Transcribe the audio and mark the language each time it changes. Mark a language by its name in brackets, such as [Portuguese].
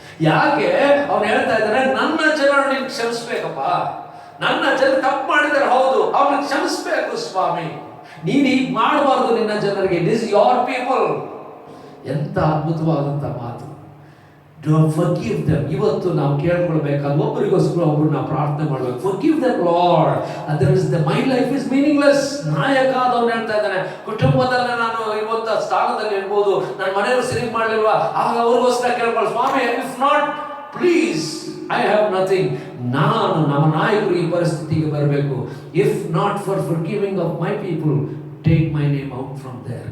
[Kannada] ಯಾಕೆ ಅವನು ಹೇಳ್ತಾ ಇದ್ದಾನೆ, ನನ್ನ ಜನರು ನೀನು ಕ್ಷಮಿಸ್ಬೇಕಪ್ಪ, ನನ್ನ ಜನ ತಪ್ಪು ಮಾಡಿದರೆ ಹೌದು, ಅವ್ರನ್ನ ಕ್ಷಮಿಸ್ಬೇಕು ಸ್ವಾಮಿ, ನೀನು ಈಗ ಮಾಡಬಾರ್ದು ನಿನ್ನ ಜನರಿಗೆ. [English] It is your people. [Kannada] ಎಂತ ಅದ್ಭುತವಾದಂತ ಮಾತು. [English] Don't forgive them. [Kannada] ಇವತ್ತು ನಾವು ಕೇಳ್ಕೊಳ್ಬೇಕಾದ ಒಬ್ಬರಿಗೋಸ್ಕರ ಒಬ್ಬರು ನಾವು ಪ್ರಾರ್ಥನೆ ಮಾಡಬೇಕು. [English] Forgive them, Lord. Otherwise my life is meaningless. [Kannada] ನಾಯಕ ಆದವನು ಹೇಳ್ತಾ ಇದ್ದಾನೆ, ಕುಟುಂಬದಲ್ಲಿ ನಾನು ಇವತ್ತು ಸ್ಥಾನದಲ್ಲಿ ಇರ್ಬೋದು, ನನ್ನ ಮನೆಯವರು ಸರಿ ಮಾಡಲಿಲ್ವಾ, ಆಗ ಅವ್ರಿಗೋಸ್ಕರ ಕೇಳ್ಕೊಳ್ಳಿ, ಸ್ವಾಮಿ [English] If not please I have nothing. [Kannada] ನಾನು ನಮ್ಮ ನಾಯಕರು ಈ ಪರಿಸ್ಥಿತಿಗೆ ಬರಬೇಕು. [English] If not for forgiving of my people, take my name out from there.